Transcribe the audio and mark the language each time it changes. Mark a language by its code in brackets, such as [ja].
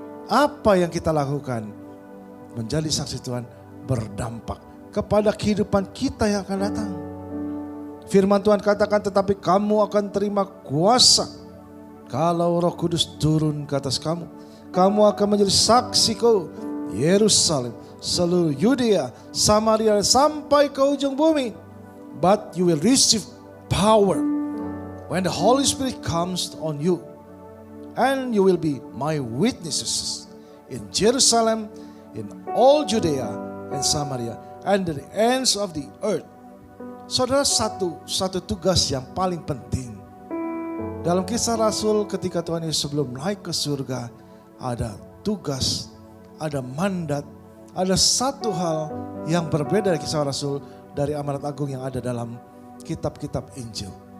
[id] Apa yang kita lakukan menjadi saksi Tuhan berdampak kepada kehidupan kita yang akan datang. Firman Tuhan katakan, tetapi kamu akan terima kuasa kalau Roh Kudus turun ke atas kamu. Kamu akan menjadi saksiku Yerusalem, seluruh Yudea, Samaria, sampai ke ujung bumi. [en] But you will receive power when the Holy Spirit comes on you. And you will be my witnesses in Jerusalem, in all Judea and Samaria, and the ends of the earth. [id] Saudara, satu tugas yang paling penting dalam Kisah Rasul ketika Tuhan Yesus sebelum naik ke surga, ada tugas, ada mandat, ada satu hal yang berbeda dari Kisah Rasul dari amanat agung yang ada dalam kitab-kitab Injil.